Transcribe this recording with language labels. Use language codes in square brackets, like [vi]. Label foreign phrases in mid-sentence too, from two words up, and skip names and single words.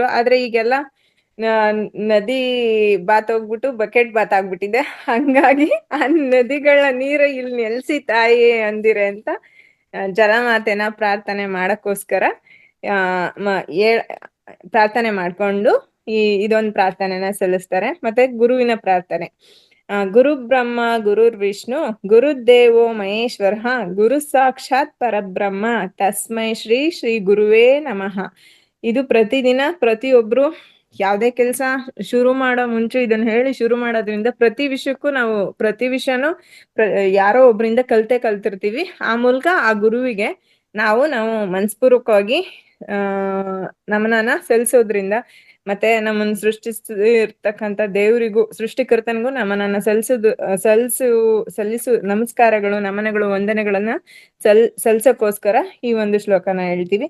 [kn] ಆದ್ರೆ ಈಗೆಲ್ಲ ನದಿ ಬಾತ್ ಹೋಗ್ಬಿಟ್ಟು [en] bucket bath [kn] ಆಗ್ಬಿಟ್ಟಿದೆ, ಹಂಗಾಗಿ ಆ ನದಿಗಳ ನೀರು ಇಲ್ಲಿ ನೆಲೆಸಿ ತಾಯಿ ಅಂದಿರೆ ಅಂತ ಜಲಮಾತೆನ ಪ್ರಾರ್ಥನೆ ಮಾಡಕ್ಕೋಸ್ಕರ ಪ್ರಾರ್ಥನೆ ಮಾಡ್ಕೊಂಡು ಇದೊಂದು ಪ್ರಾರ್ಥನೆನ ಸಲ್ಲಿಸ್ತಾರೆ. ಮತ್ತೆ ಗುರುವಿನ ಪ್ರಾರ್ಥನೆ, [sa] ಗುರು ಬ್ರಹ್ಮ ಗುರುರ್ ವಿಷ್ಣು ಗುರುದೇವೋ ಮಹೇಶ್ವರ ಗುರು ಸಾಕ್ಷಾತ್ ಪರಬ್ರಹ್ಮ ತಸ್ಮೈ ಶ್ರೀ ಶ್ರೀ ಗುರುವೇ ನಮಃ. [kn] ಇದು ಪ್ರತಿದಿನ ಪ್ರತಿಯೊಬ್ರು ಯಾವುದೇ ಕೆಲಸ ಶುರು ಮಾಡೋ ಮುಂಚೆ ಇದನ್ನ ಹೇಳಿ ಶುರು ಮಾಡೋದ್ರಿಂದ ಪ್ರತಿ ವಿಷಯಕ್ಕೂ ನಾವು ಪ್ರತಿ ವಿಷಯನೂ ಯಾರೋ ಒಬ್ರಿಂದ ಕಲ್ತಿರ್ತೀವಿ. ಆ ಮೂಲಕ ಆ ಗುರುವಿಗೆ ನಾವು ಮನಸ್ಪೂರ್ವಕವಾಗಿ ನಮನನ ಸಲ್ಲಿಸೋದ್ರಿಂದ ಮತ್ತೆ ನಮ್ಮನ್ನು ಸೃಷ್ಟಿಸಿರ್ತಕ್ಕಂಥ ದೇವರಿಗೂ ಸೃಷ್ಟಿಕರ್ತನಿಗೂ ನಮನನ್ನ ಸಲ್ಲಿಸು ನಮಸ್ಕಾರಗಳು, ನಮನಗಳು, ವಂದನೆಗಳನ್ನ ಸಲ್ಸಕ್ಕೋಸ್ಕರ ಈ ಒಂದು ಶ್ಲೋಕನ ಹೇಳ್ತೀವಿ.